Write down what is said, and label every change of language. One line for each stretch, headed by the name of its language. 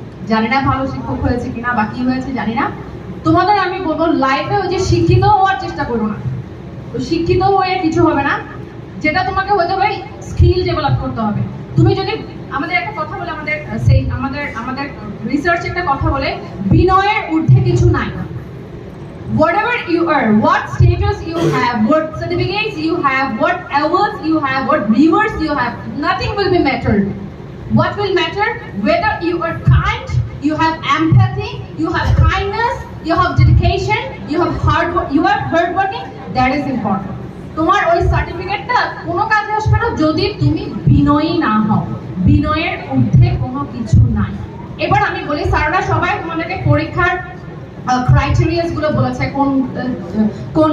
Bangla: জানি না ভালো শিক্ষক হয়েছে কিনা বা কি হয়েছে জানি না। তোমাদের আমি বলবো, লাইফে ওই যে শিক্ষিত হওয়ার চেষ্টা করো না, ওই শিক্ষিত হয়ে কিছু হবে না। যেটা তোমাকে হতে হবে, স্কিল ডেভেলপ করতে হবে। তুমি যদি আমাদের একটা কথা বলে, আমাদের রিসার্চ একটা কথা বলে, বিনয়ের ঊর্ধ্বে কিছু নাই।
English: Whatever you are, what status you have, what certificates you have, what awards you have, what viewers you have, nothing will be mattered. What will matter? Whether you are kind, you have empathy, you have kindness, you have dedication, you are hardworking. That is important.
Bangla: তোমার ওই সার্টিফিকেটটা কোনো কাজে আসবে না যদি তুমি বিনয়ী না হও। বিনয়ের ঊর্ধ্বে কোনো কিছু নাই। এবার আমি বলি, স্যাররা সবাই তোমাদেরকে পরীক্ষার ক্রাইটেরিয়াস গুলো বলেছে, কোন